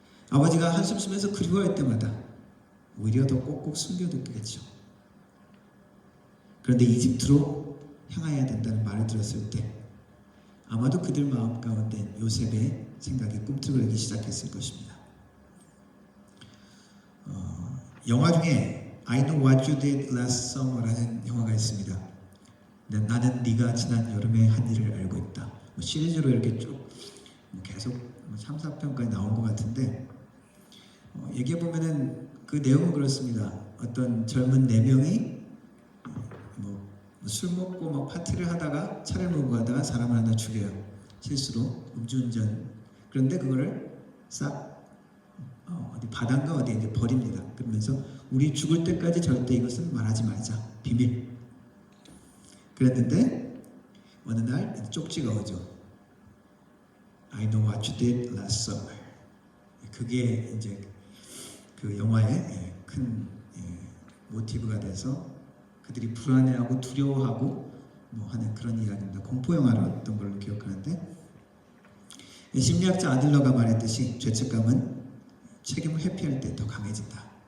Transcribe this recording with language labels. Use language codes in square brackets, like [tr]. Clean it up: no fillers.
[ko] 아버지가 한숨 쉬면서 그리워할 때마다 오히려 더 꼭꼭 숨겨뒀겠죠. 그런데 이집트로 향해야 된다는 말을 들었을 때 아마도 그들 마음 가운데 요셉의 생각이 꿈틀거리기 시작했을 것입니다. 영화 중에 I Know What You Did Last Summer라는 영화가 있습니다. 나는 네가 지난 여름에 한 일을 알고 있다. 시리즈로 이렇게 쭉 계속 3, 4편까지 나온 것 같은데 얘기해 보면은 그 내용은 그렇습니다. 어떤 젊은 4명이 술 먹고 막 파티를 하다가 차를 몰고 가다가 사람을 하나 죽여요. 실수로 음주운전. 그런데 그거를 싹 어디 바닷가 어디에 이제 버립니다. 그러면서 우리 죽을 때까지 절대 이것은 말하지 말자. 비밀. 그랬는데 어느 날 쪽지가 오죠. [en] I know what you did last summer. [ko] 그게 이제 그 영화의 큰 모티브가 돼서 그들이 불안해하고 두려워하고 하는 그런 이야기입니다. 공포 영화였던 걸로 기억하는데 심리학자 아들러가 말했듯이 죄책감은 책임을 회피할 때 더 강해진다.